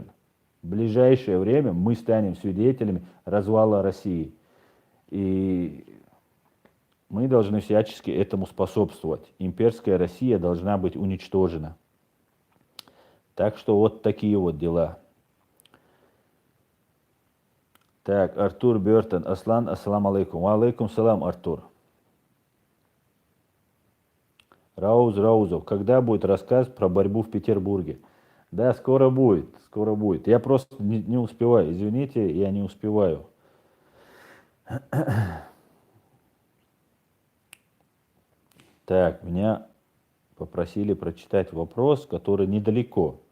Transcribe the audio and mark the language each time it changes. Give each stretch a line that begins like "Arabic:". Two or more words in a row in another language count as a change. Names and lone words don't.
Russian: В ближайшее время мы станем свидетелями развала России. И мы должны всячески этому способствовать. Имперская Россия должна быть уничтожена. Так что вот такие вот дела. Так, Артур Бертон,
Arabic: Аслан, السلام عليكم. وعليكم السلام,
Russian: Артур. Раузов, когда будет рассказ про борьбу в Петербурге? Да, скоро будет. Я просто не успеваю, извините, я не успеваю. Так, меня попросили прочитать вопрос, который недалеко.